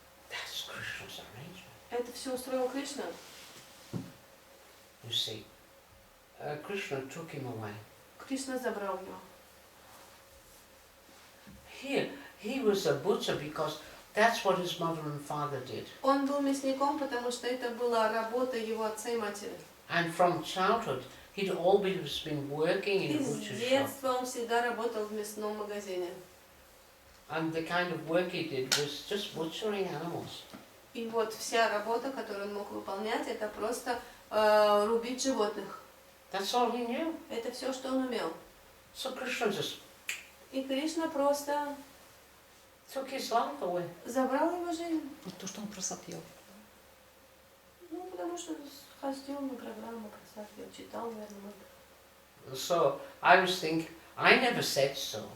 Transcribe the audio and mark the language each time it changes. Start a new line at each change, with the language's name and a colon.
English: that's Krishna's arrangement.
Russian: это все устроил Кришна.
English: You see, Krishna took him away.
Russian: Кришна забрал его.
English: Here, he was a butcher because that's what his mother and father did.
Russian: Он был мясником, потому что это была работа его отца и матери.
English: And from childhood, he'd always been working in
Russian: И
English: a
Russian: с
English: butcher shop.
Russian: детства он всегда работал в мясном магазине.
English: And the kind of work he did was just butchering animals.
Russian: И вот вся работа, которую он мог выполнять, это просто рубить животных.
English: That's all he knew.
Russian: Это все, что он умел.
English: So Krishna just
Russian: И Кришна просто
English: took his life away.
Russian: забрал его жизнь. Вот то, что он просопел. Ну, потому что ходил на программу, просмотрел, читал, наверное.
English: So I was thinking, I never said so,